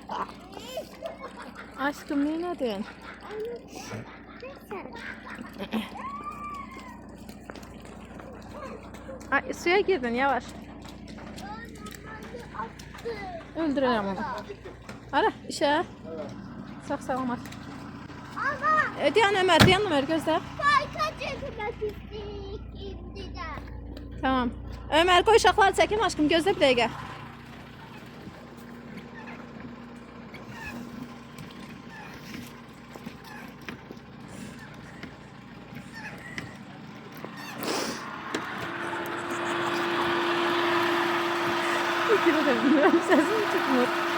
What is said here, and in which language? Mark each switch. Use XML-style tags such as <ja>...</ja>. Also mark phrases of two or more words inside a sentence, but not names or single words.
<az>Aşkım, neynədin? Ay, suya girdin, yavaş. Öldürürəm onu. Ara, işə. Sağ salamat.</az> <tr>Ama</tr> <az>Dayan Ömər, gözlə.</az> <tr>parka çekmek istedik şimdi de. Tamam.</tr> <az>Ömər, qoy uşaqları çəkim aşkım, gözlə bir dəqiqə. Gidə də bilmirəm, səsim çıxmır.</az>